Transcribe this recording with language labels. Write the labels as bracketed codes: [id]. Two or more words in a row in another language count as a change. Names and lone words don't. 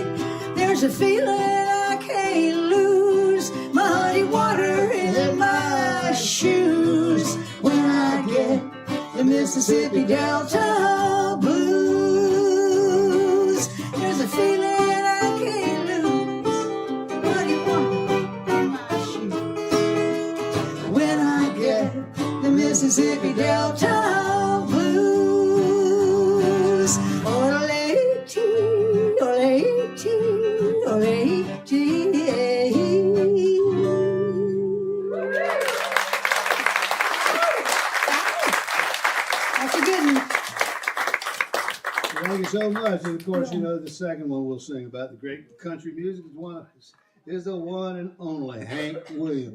[en] There's a feeling I can't lose, muddy water in my shoes, when I get the Mississippi Delta blues. There's a feeling I can't lose, muddy water in my shoes, when I get the Mississippi Delta blues. Ole-tee, ole-tee, ole-tee, hey. That's a good one. Thank you so much. And of course, you know, the second one we'll sing about the great country music is the one and only Hank Williams.